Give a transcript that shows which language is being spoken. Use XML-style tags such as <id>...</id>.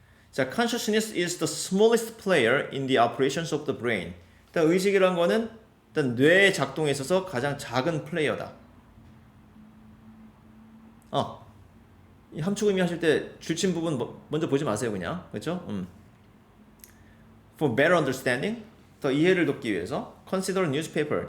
<en>자, consciousness is the smallest player in the operations of the brain.</en> <ko>일단 의식이란 거는 일단 뇌의 작동에 있어서 가장 작은 플레이어다. 이 함축 의미 하실 때 줄친 부분 먼저 보지 마세요, 그냥. 그렇죠?</ko> <en>For better understanding,</en> <ko>더 이해를 돕기 위해서</ko> <en>consider newspaper.</en>